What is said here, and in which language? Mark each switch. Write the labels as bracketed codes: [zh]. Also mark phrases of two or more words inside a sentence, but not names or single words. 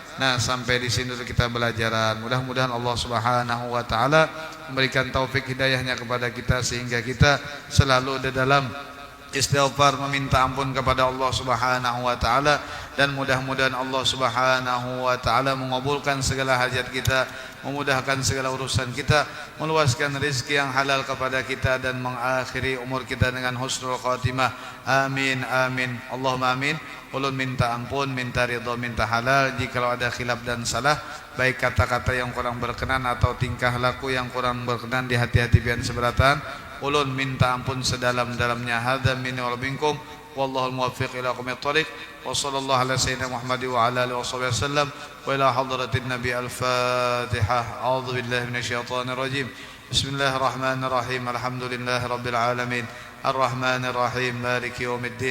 [id] Nah sampai di sini kita belajaran. Mudah-mudahan Allah [ar] سبحانه وتعالى [id] memberikan taufik hidayahnya kepada kita sehingga kita selalu di dalam istighfar meminta ampun kepada Allah [ar] سبحانه وتعالى, [id] dan mudah-mudahan Allah [ar] سبحانه وتعالى [id] mengabulkan segala hajat kita, memudahkan segala urusan kita, meluaskan rezeki yang halal kepada kita dan mengakhiri umur kita dengan [ar] حسن الخاتمة. آمين آمين. اللهم آمين. [bjn] Ulun minta ampun, minta ridha, minta halal jikalau ada khilaf dan salah, baik kata-kata yang kurang berkenan atau tingkah laku yang kurang berkenan di hati-hati pian seberatan. Ulun minta ampun sedalam-dalamnya. [ar] هذا مني ومنكم والله الموفق إلى أقوم الطريق. وصلى الله على سيدنا محمد وعلى آله وسلم وإلى حضرة النبي الفاتحة. أعوذ بالله من الشيطان الرجيم. Bismillahirrahmanirrahim. الحمد لله رب العالمين. الرحمن الرحيم. مالك يوم الدين.